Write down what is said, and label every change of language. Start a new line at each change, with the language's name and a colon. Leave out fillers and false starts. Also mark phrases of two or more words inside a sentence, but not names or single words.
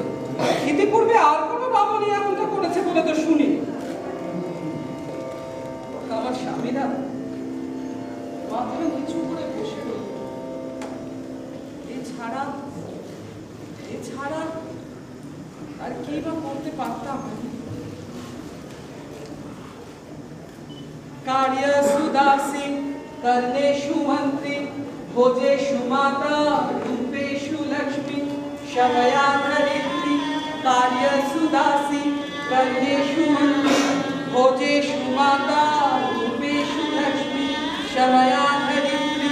Bangla: ইতিপূর্বে আর কোনো বামনী এমনটা করেছে বলে তো শুনি। আমার স্বামীরা মাথা নিচু করে বসে রইল। এছাড়া আর কি বা করতে পারতাম?
Sanskrit: कार्य सुदासी कर्णेषु मंत्री भोजेषु माता रूपेषु लक्ष्मी क्षमया धरित्री। कार्य सुदासी कर्णेषु मंत्री भोजेषु माता रूपेषु लक्ष्मी क्षमया धरित्री।